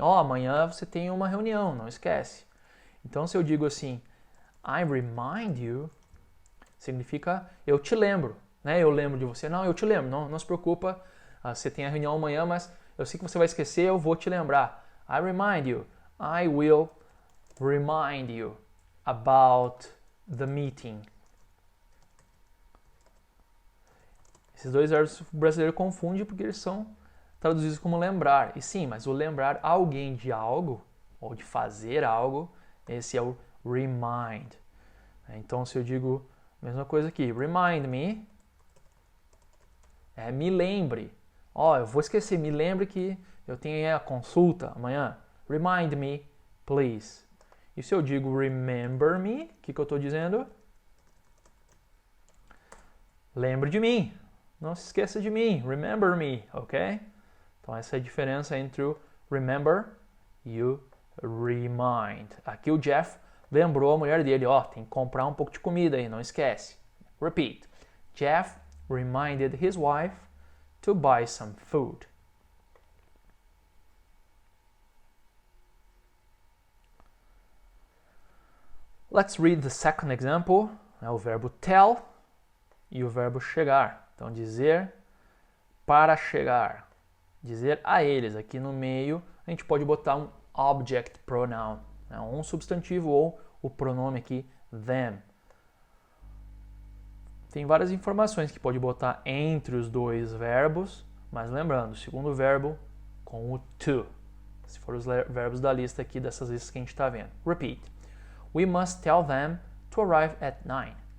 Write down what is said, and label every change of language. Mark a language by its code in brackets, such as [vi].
[pt] Amanhã você tem uma reunião, não esquece. Então, se eu digo assim, [en] I remind you, [pt] significa eu te lembro, né? Eu lembro de você. Não, eu te lembro, não se preocupa, você tem a reunião amanhã, mas eu sei que você vai esquecer, eu vou te lembrar. [en] I remind you. I will remind you about the meeting. [pt] Esses dois verbos o brasileiro confunde porque eles são traduzidos como lembrar. E sim, mas o lembrar alguém de algo, ou de fazer algo, esse é o remind. Então, se eu digo a mesma coisa aqui, [en] remind me, [pt] me lembre. Eu vou esquecer, me lembre que eu tenho a consulta amanhã. [en] Remind me, please. [pt] E se eu digo [en] remember me, [pt] o que eu estou dizendo? lembre de mim, não se esqueça de mim, [en] remember me, ok? [pt] Então essa é a diferença entre o remember e o remind. Aqui o Jeff lembrou a mulher dele, ó, tem que comprar um pouco de comida aí, não esquece. [en] Repeat. Jeff reminded his wife to buy some food. Let's read the second example. [pt] É o verbo tell e o verbo chegar. Então, dizer para chegar. Dizer a eles. Aqui no meio, a gente pode botar um object pronoun, né? Um substantivo ou o pronome aqui, them. Tem várias informações que pode botar entre os dois verbos, mas lembrando, o segundo verbo com o to. Se for os verbos da lista aqui, dessas listas que a gente está vendo. [en] Repeat. We must tell them to arrive at 9.